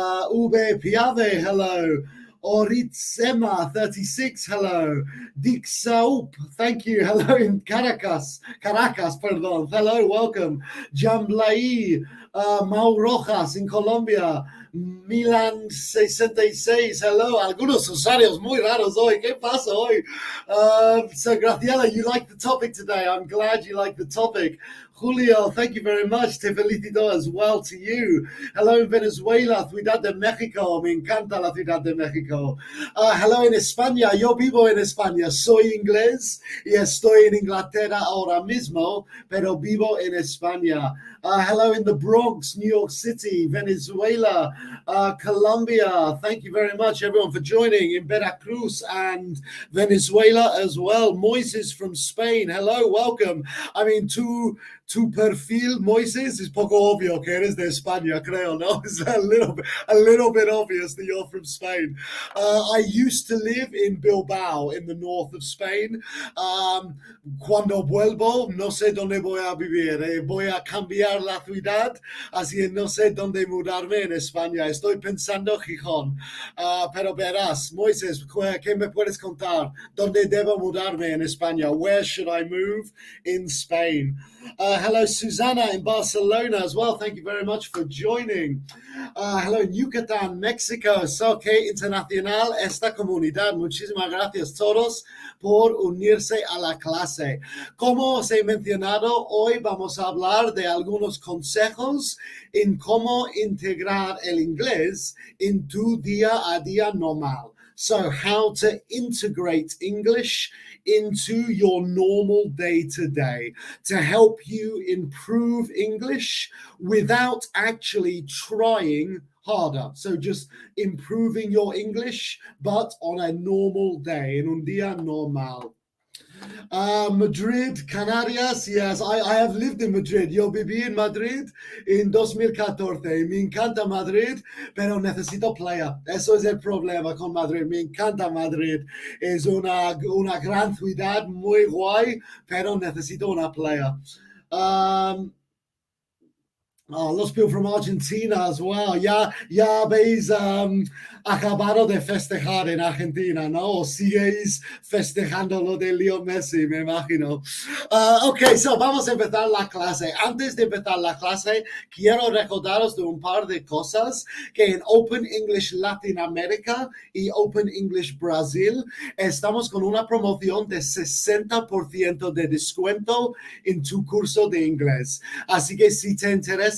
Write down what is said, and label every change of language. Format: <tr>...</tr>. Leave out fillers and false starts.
<en>V Piave, hello. Oritsema 36, hello. Dick Saup, thank you. Hello in Caracas, pardon. Hello, welcome. Jamblai, Mau Rojas in Colombia. Milan 66, hello.</en> <es>Algunos usuarios muy raros hoy. ¿Qué pasa hoy?</es> <en>So, Graciela, you like the topic today. I'm glad you like the topic. Julio, thank you very much.</en> <es>Te felicito</es> <en>as well to you. Hello in Venezuela, Ciudad de México.</en> <es>Me encanta la Ciudad de México.</es> <en>Hello in España.</en> <es>Yo vivo en España. Soy inglés y estoy en Inglaterra ahora mismo, pero vivo en España.</es> <en>Hello in the Bronx, New York City, Venezuela, Colombia. Thank you very much, everyone, for joining in Veracruz and Venezuela as well. Moises from Spain. Hello, welcome. I mean,</en> <es>tu perfil, Moises, es poco obvio que eres de España, creo, no?</es> <en>It's a little bit obvious that you're from Spain. I used to live in Bilbao, in the north of Spain.</en> <es>Cuando vuelvo, no sé dónde voy a vivir. Voy a cambiar la ciudad, así que no sé dónde mudarme en España. Estoy pensando Gijón. Pero verás, Moises, ¿qué me puedes contar? ¿Dónde debo mudarme en España?</es> <en>Where should I move in Spain? Hello, Susana in Barcelona as well. Thank you very much for joining. Hello, Yucatán, Mexico.</en> <es>So, que internacional esta comunidad. Muchísimas gracias todos por unirse a la clase. Como os he mencionado, hoy vamos a hablar de algunos consejos en cómo integrar el inglés en tu día a día normal.</es> <en>So, how to integrate English into your normal day-to-day to help you improve English without actually trying harder. So just improving your English, but on a normal day,</en> <es>en un día normal.</es> <en>Madrid, Canarias, yes, I have lived in Madrid.</en> <es>Yo viví en Madrid en 2014. Me encanta Madrid, pero necesito playa. Eso es el problema con Madrid. Me encanta Madrid. Es una gran ciudad, muy guay, pero necesito una playa.</es> <en>Los people from Argentina as well.</en> <es>Ya habéis acabado de festejar en Argentina, ¿no? O siguéis festejando lo de Leo Messi, me imagino. Ok, so vamos a empezar la clase. Antes de empezar la clase, quiero recordaros de un par de cosas que en Open English Latinoamérica y Open English Brasil estamos con una promoción de 60% de descuento en tu curso de inglés. Así que si te interesa</es>